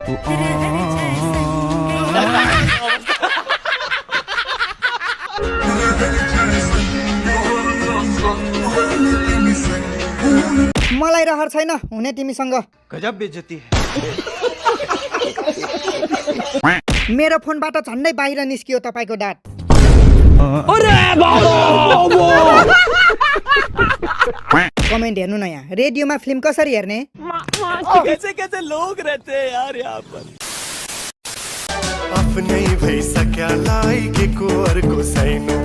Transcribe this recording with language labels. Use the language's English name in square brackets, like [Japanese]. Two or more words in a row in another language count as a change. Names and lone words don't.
[Nepali] मलाई रहर छैन हुने तिमीसँग। [Hindi] गजब बेइज्जती है। [Nepali] मेरो फोनबाट झन्डै बाहिर निस्कियो तपाईको दाँत। कमेन्ट हेर्नु न यहाँ। रेडियोमा फिल्म कसरी हेर्ने? [Hindi] कैसे कैसे लोग रहते हैं यार यहाँ पर। [Nepali] आफ्नै भइसक्या लागेको अर्को छैन।